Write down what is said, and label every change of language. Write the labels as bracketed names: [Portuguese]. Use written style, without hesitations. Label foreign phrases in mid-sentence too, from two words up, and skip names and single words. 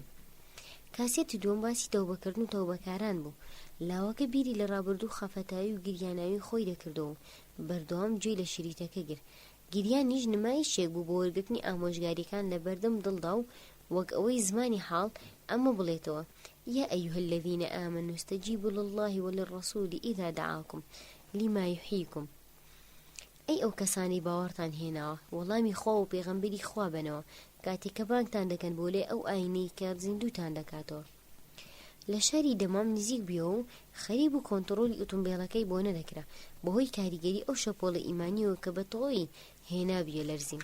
[Central Kurdish] کاسێتی دووەم باسی تەوبەکردن و تەوبەکاران بوو. لاوەکە بیری لە ڕابردوو خەفەتایی و گریاناوی خۆی دەکردەوە و بەردەوام گوێی لە شریتەکە گر. گریانیش نمایشێک بوو بۆ وەرگرتنی ئامۆژگاریەکان لە بەردەم دڵدا و وەک ئەوەی زمانی حاڵ ئەمە بڵێتەوە: [Arabic] يا أيها الذين آمنوا استجيبوا لله وللرسول إذا دعاكم لما يحييكم. [Central Kurdish] ئەی ئەو کەسانی باوەڕتان هێناوە وەڵامی خوا و پێغەمبەری خوا بنەوە کاتێک کە بانگتان دەکەن بۆ لێ ئەو ئاینەی کە زیندووتان دەکاتەوە. لە شاری دەمام نزیک بیەوە و خەریب و کۆنتڕۆلی ئۆتۆمبیلەکەی بۆ نەدەکرا بەهۆی کاریگەری ئەو شەپۆڵە ئیمانیەوە کە بەتەواوی هێنابیە لەرزین.